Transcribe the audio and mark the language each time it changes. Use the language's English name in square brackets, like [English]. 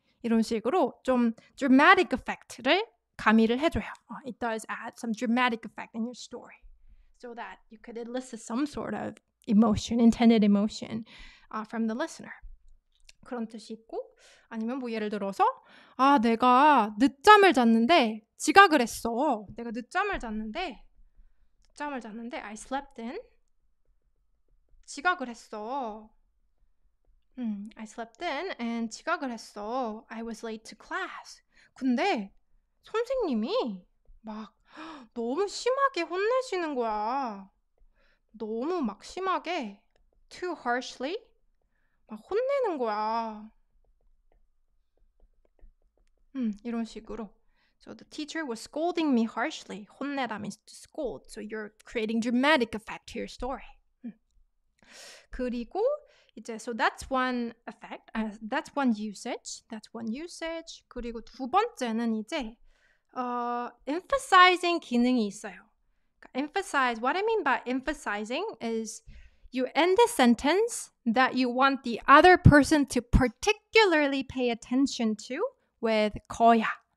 [Korean] 이런 식으로 좀 dramatic effect를 가미를 해줘요. [English] It does add some dramatic effect in your story. So that you could elicit some sort of emotion, intended emotion from the listener. [Korean] 그런 뜻이 있고 아니면 뭐 예를 들어서 내가 늦잠을 잤는데 지각을 했어. 내가 늦잠을 잤는데 [English] I slept in [Korean] 지각을 했어. [English] I slept in and [Korean] 지각을 했어. [English] I was late to class. [Korean] 근데 선생님이 막 너무 심하게 혼내시는 거야. 너무 막 심하게 [English] too harshly [Korean] 막 혼내는 거야. 이런 식으로. [English] So the teacher was scolding me harshly. 혼내다 means to scold. So you're creating dramatic effect to your story. [Korean] 그리고 이제 [English] so that's one effect. That's one usage. [Korean] 그리고 두 번째는 이제 emphasizing 기능이 있어요. [English] Emphasize. What I mean by emphasizing is you end a sentence that you want the other person to particularly pay attention to with 거야.